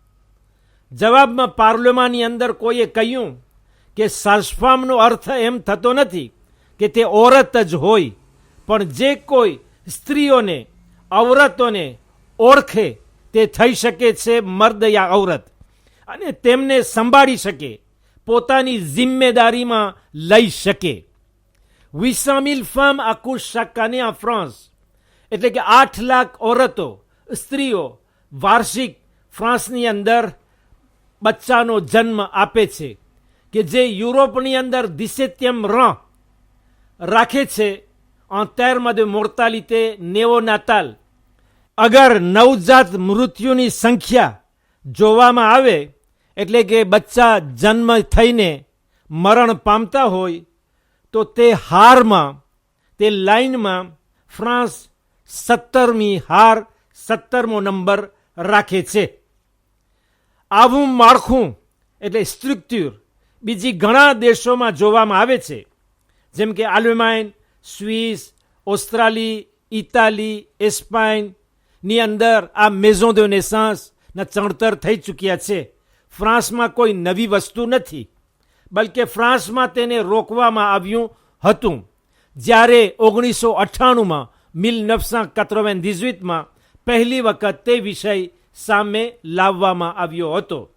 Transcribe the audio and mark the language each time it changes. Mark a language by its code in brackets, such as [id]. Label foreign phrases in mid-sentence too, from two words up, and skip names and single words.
[gu] જવાબમાં પાર્લામેન્ટની અંદર કોઈએ કહ્યું કે સાસફામનો અર્થ એમ થતો નથી કે તે ઓરત જ હોય, પણ જે કોઈ સ્ત્રીઓને ઔરતોને ઓળખે તે થઈ શકે છે મર્દ યા ઔરત, અને તેમને સંભાળી શકે, પોતાની જિમ્મેદારીમાં લઈ શકે. [fr] 800,000 femmes accouchent chaque année en France, [gu] એટલે કે 8 લાખ ઔરતો સ્ત્રીઓ વાર્ષિક ફ્રાન્સની અંદર બચ્ચાનો જન્મ આપે છે કે જે યુરોપની અંદર [fr] 17e rang [gu] રાખે છે [fr] en termes de mortalité néonatale. [gu] અગર નવજાત મૃત્યુની સંખ્યા જોવામાં આવે એટલે કે બચ્ચા જન્મ થઈને મરણ પામતા હોય તો તે હારમાં, તે લાઇનમાં ફ્રાન્સ 17મી હાર 17મો નંબર રાખે છે. આવું માળખું એટલે સ્ટ્રક્ચર બીજી ઘણા દેશોમાં જોવામાં આવે છે, જેમ કે આલ્માન, સ્વિસ, ઓસ્ટ્રેલિયા, ઇટાલી, એસ્પાઇનની અંદર આ [fr] maison de naissance [gu] ના ચણતર થઈ ચૂક્યા છે. ફ્રાન્સમાં કોઈ નવી વસ્તુ નથી, બલકે ફ્રાન્સમાં તેને રોકવામાં આવ્યું હતું જ્યારે 1998માં 1998માં પહેલી વખત તે વિષય સામે લાવવામાં આવ્યો હતો.